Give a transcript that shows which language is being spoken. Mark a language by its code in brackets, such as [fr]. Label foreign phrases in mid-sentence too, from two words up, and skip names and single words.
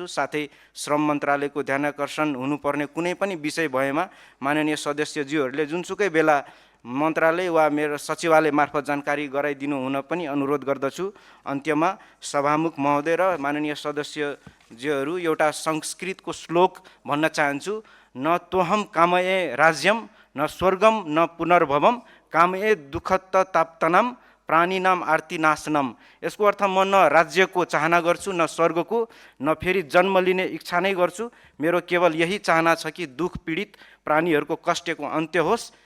[ne] साथै श्रम मन्त्रालयको ध्यानाकर्षण हुनुपर्ने कुनै पनि विषय भएमा माननीय सदस्यज्यूहरूले जुनसुकै बेला मन्त्रालय वा मेरो सचिवालय मार्फत जानकारी गराइदिनु हुन पनि अनुरोध गर्दछु। अन्त्यमा सभामुख महोदय र माननीय सदस्यज्यूहरू, एउटा संस्कृतको श्लोक भन्न चाहन्छु, [sa] न तोहम कामये राज्यम न स्वर्गम न पुनर्भवम कामये दुःखत ताप्तनम प्राणीनाम आर्ति नाशनम। [ne] यसको अर्थ म न राज्यको चाहना गर्छु न स्वर्गको, न फेरि जन्म लिने इच्छा नै गर्छु। मेरो केवल यही चाहना छ कि दुःख पीडित प्राणीहरूको कष्टको अन्त्य होस्।